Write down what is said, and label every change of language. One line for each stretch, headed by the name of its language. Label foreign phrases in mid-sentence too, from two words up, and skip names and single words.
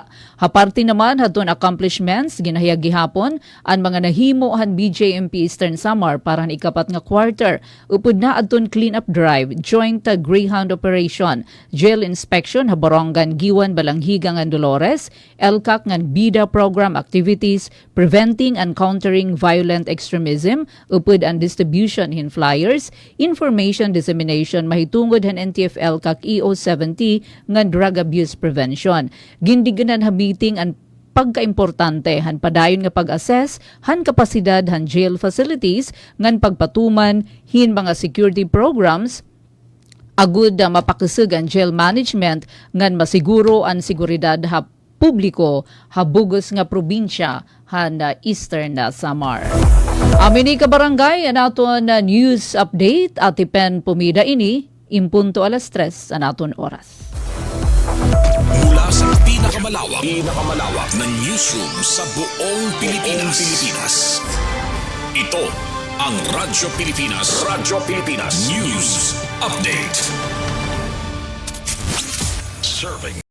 Waray: Haparti naman haton accomplishments ginahayag gihapon ang mga nahimo han BJMP Eastern Samar para han ikapat nga quarter. Upod na adton
English: cleanup drive, joint Greyhound operation, jail inspection
Waray: ha Borongan Giwan Balanghiga ngan Dolores, LCAC ngan
English: BIDA program activities, preventing and countering violent extremism,
Waray: upod ang distribution hin flyers,
English: information dissemination
Waray: mahitungod han NTF-L kag EO70 nga
English: drug abuse prevention.
Waray: Gindiganan ha meeting ang pagkaimportante han padayon nga pag-assess han kapasidad han
English: jail facilities
Waray: ngan pagpatuman hin mga
English: security programs
Waray: agud mapakisig ang
English: jail management
Waray: ngan masiguro ang seguridad ha publiko ha bugos nga probinsya han Eastern Samar. Amin ni kabarangay, anaton na news update at ipen pumida ini, impunto 3:00 anaton oras.
Filipino: Mula sa pinakamalawak na newsroom sa buong Pilipinas. Ito ang Radyo Pilipinas.
English: News Update. Serving